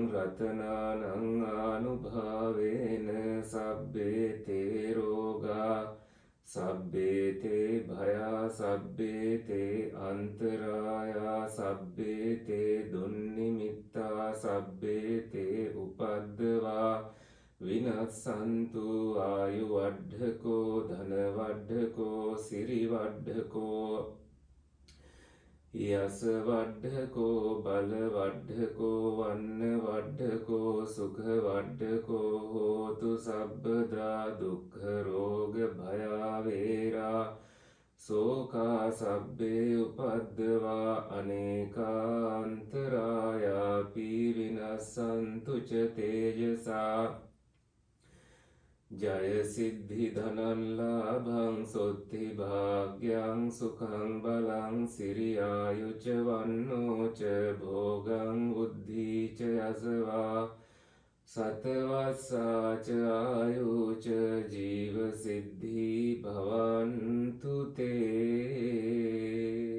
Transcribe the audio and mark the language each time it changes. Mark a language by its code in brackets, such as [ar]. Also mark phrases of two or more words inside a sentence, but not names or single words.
[pi] රතනානං ආනුභාවේන සබ්බේ තේ රෝගා සබ්බේ තේ භයා සබ්බේ තේ අන්තරායා සබ්බේ තේ දුන්නිමිත්තා සබ්බේ තේ උපද්දවා විනස්සන්තු ආයු වඩ්ඩකෝ ධන වඩ්ඩකෝ සිරි වඩ්ඩකෝ යස වඩ්ඩකෝ බල වඩ්ඩකෝ වන්න වඩ්ඩකෝ සුඛ වඩ්ඩකෝ හෝතු සබ්බදා දුක්ඛ රෝග භයාවේරා සෝකා සබ්බේ උපද්දවා අනේකාන්තරායාපි විනස්සන්තු ච තේජසා ජය සිද්ධි ධනං ලාභං සොත්ති භාග්‍යං සුඛං බලං සිරියායුච වන්නෝ ච භෝගං බුද්ධි ච යසවා සතවස්සාච ආයුච ජීව සිද්ධි භවන්තු තේ.